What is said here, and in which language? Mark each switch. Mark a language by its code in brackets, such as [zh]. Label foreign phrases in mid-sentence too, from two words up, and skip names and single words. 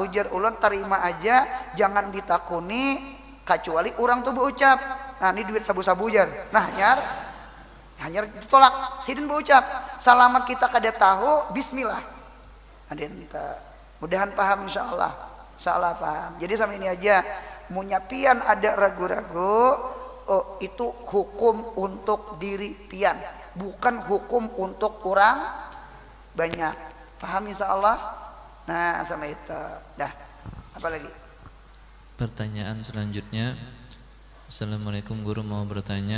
[bjn] Ujar ulun terima aja, jangan ditakuni kecuali orang tuh berucap nah ini duit sabu-sabu jar, nah hanya ditolak. Sidin berucap selamat kita kada tahu bismillah. Mudahan paham insyaallah. Salah paham. Jadi sama ini aja munyapian ada ragu-ragu itu hukum untuk diri pian, bukan hukum untuk orang banyak. Paham insyaallah? Nah, sama itu. Dah. Apa lagi? [id] Pertanyaan selanjutnya. Assalamualaikum, guru mau bertanya.